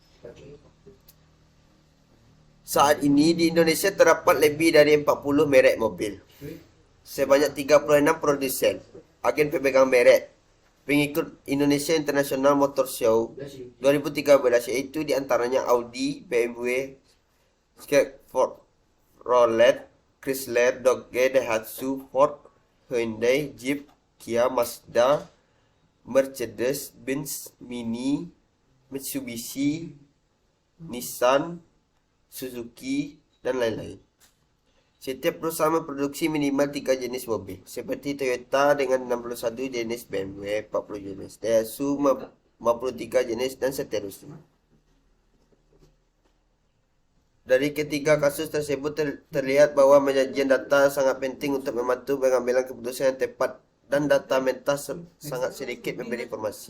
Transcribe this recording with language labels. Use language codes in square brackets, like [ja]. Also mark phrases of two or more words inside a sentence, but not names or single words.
[id] Saat ini di Indonesia terdapat lebih dari 40 merek mobil, sebanyak 36 produsen, agen pemegang merek, pengikut Indonesia International Motor Show 2013, yaitu diantaranya Audi, BMW, Chevrolet, Chrysler, Dodge, Daihatsu, Ford, Hyundai, Jeep, Kia, Mazda, Mercedes, Benz, Mini, Mitsubishi, Nissan, Suzuki, dan lain-lain. Setiap perusahaan memproduksi minimal 3 jenis mobil, seperti Toyota dengan 61 jenis, BMW 40 jenis, Daihatsu 53 jenis, dan seterusnya. Dari ketiga kasus tersebut terlihat bahwa penyajian data sangat penting untuk membantu pengambilan keputusan yang tepat, dan data mentah sangat sedikit memberi informasi.